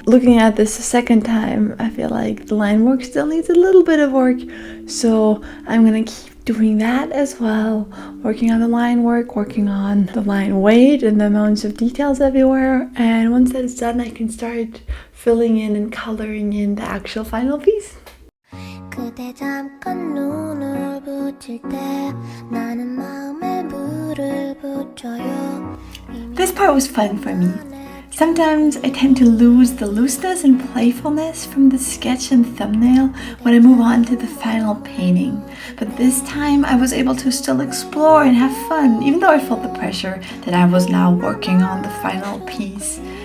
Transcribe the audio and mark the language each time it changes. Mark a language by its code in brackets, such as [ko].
[en] Looking at this a second time, I feel like the line work still needs a little bit of work, so I'm gonna keep doing that as well, working on the line work, working on the line weight and the amounts of details everywhere, and once that is done I can start filling in and coloring in the actual final piece. [ko] 그대 잠깐 눈을 붙일 때 나는 마음에 물을 붙여요. [en] This part was fun for me. Sometimes I tend to lose the looseness and playfulness from the sketch and thumbnail when I move on to the final painting. But this time I was able to still explore and have fun, even though I felt the pressure that I was now working on the final piece.